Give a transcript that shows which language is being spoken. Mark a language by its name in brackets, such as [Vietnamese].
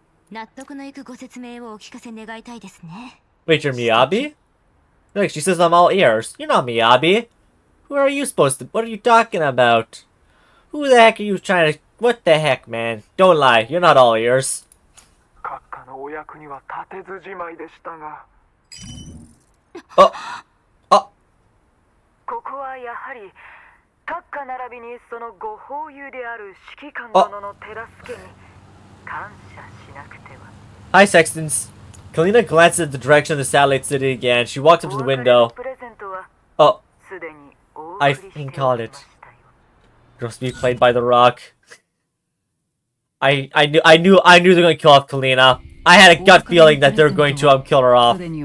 [Japanese] 納得のいくご説明をお聞かせ願いたいですね。 [English] Wait, you're Miyabi? Look, she says I'm all ears. You're not Miyabi. Who are you supposed to... What are you talking about? Who the heck are you trying to... What the heck, man? Don't lie. You're not all ears. [Japanese] 閣下のお役には立てずじまいでしたが。 [English] Oh. Oh. [Japanese] ここはやはり閣下並びにそのご法友である指揮官殿の手助けに感謝しなくては。 [English] Hi, Sextons. Kalina glances at the direction of the satellite city again. She walks up to the window. Oh. I fucking called it. Girls to be played by The Rock. I knew they're going to kill off Kalina. I had a gut feeling that they're going to kill her off.